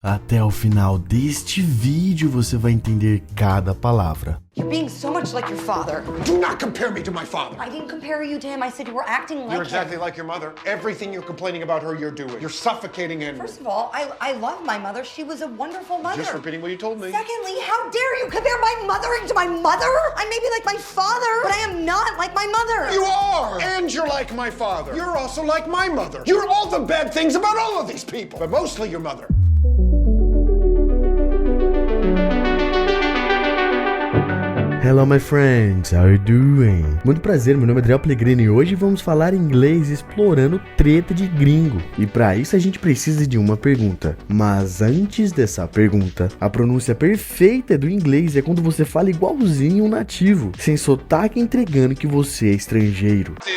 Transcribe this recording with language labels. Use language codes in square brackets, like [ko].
[pt] Até o final deste vídeo você vai entender cada palavra. [en] You're being so much like your father. Do not compare me to my father. I didn't compare you to him. I said you were acting like You're exactly him. like your mother. Everything you're complaining about her, you're doing. You're suffocating Henry. First of all, I love my mother. She was a wonderful mother. Just repeating what you told me. Secondly, how dare you compare my mothering to my mother? I may be like my father, but I am not like my mother. You are! And you're like my father. You're also like my mother. You're all the bad things about all of these people, but mostly your mother. Hello my friends, how are you doing? [pt] Muito prazer, meu nome é Adriel Pellegrini e hoje vamos falar inglês explorando treta de gringo. E para isso a gente precisa de uma pergunta. Mas antes dessa pergunta, a pronúncia perfeita do inglês é quando você fala igualzinho um nativo, sem sotaque, entregando que você é estrangeiro.